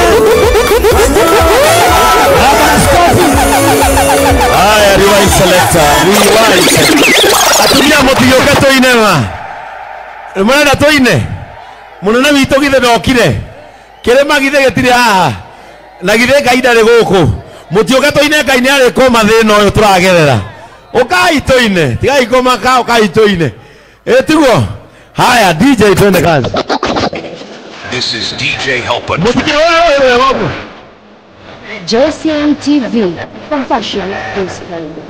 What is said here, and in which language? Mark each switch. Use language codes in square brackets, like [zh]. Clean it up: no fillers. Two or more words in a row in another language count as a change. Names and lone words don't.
[ki] haya [en] rewind selector rewind [ki] atumia mũtigĩũke tũine ma mũrenda tũine mũnene witũ githĩ ndokire kĩrĩma githĩ gĩtirĩ haha na githĩ Ngai ndarĩ gũkũ mũtiũke tũine Ngai nĩ arĩ kũma thĩna ũyũ tũragerera ũkai tũine tigai kũmaka ũkai tũine tiguo [sw] haya DJ twende kazi. [en] This is DJ Helper. JCM TV, Compassionate Gospel.